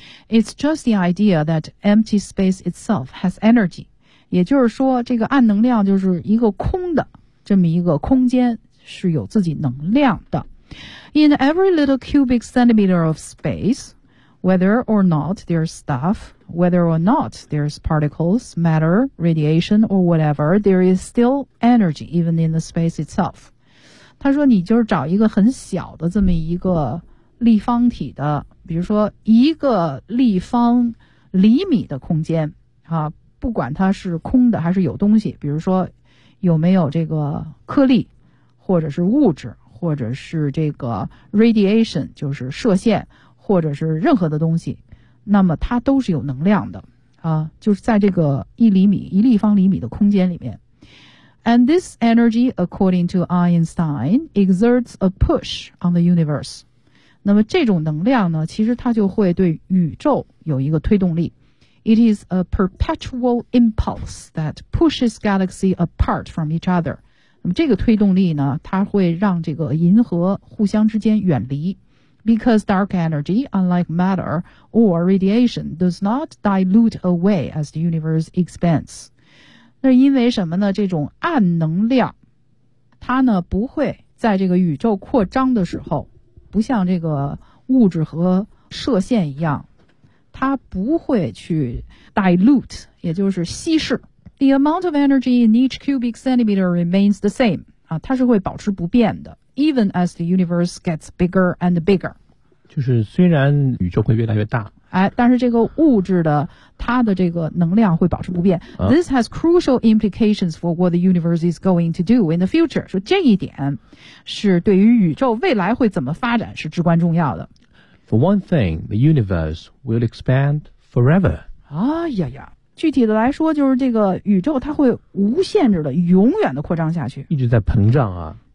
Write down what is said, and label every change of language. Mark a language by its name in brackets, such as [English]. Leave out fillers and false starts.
[English] It's just the idea that empty space itself has energy. [Chinese] 也就是说这个暗能量就是一个空的这么一个空间是有自己能量的。 [English] In every little cubic centimeter of space, whether or not there's stuff, whether or not there's particles, matter, radiation, or whatever, there is still energy, even in the space itself. [Chinese] 他说你就是找一个很小的这么一个立方体的，比如说一个立方厘米的空间，啊，不管它是空的还是有东西，比如说有没有这个颗粒，或者是物质。或者是这个 radiation 就是射线，或者是任何的东西，那么它都是有能量的啊，就是在这个一立方厘米的空间里面。 [English] And this energy, according to Einstein, exerts a push on the universe. [Chinese] 那么这种能量呢，其实它就会对宇宙有一个推动力。 [English] It is a perpetual impulse that pushes galaxies apart from each other. [Chinese] 那么这个推动力呢，它会让这个银河互相之间远离。 [English] Because dark energy, unlike matter or radiation, does not dilute away as the universe expands. [Chinese] 那因为什么呢？这种暗能量，它呢不会在这个宇宙扩张的时候，不像这个物质和射线一样，它不会去 dilute, 也就是稀释。 [English] The amount of energy in each cubic centimeter remains the same. [Chinese] 啊，它是会保持不变的。 [English] even as the universe gets bigger and bigger. [Chinese] 就是虽然宇宙会越来越大，哎，但是这个物质的它的这个能量会保持不变。 [English] This has crucial implications for what the universe is going to do in the future. [Chinese] 说这一点是对于宇宙未来会怎么发展是至关重要的。 [English] For one thing, the universe will expand forever. [Chinese] 哎呀呀，具体的来说就是这个宇宙它会无限制的永远的扩张下去，一直在膨胀啊。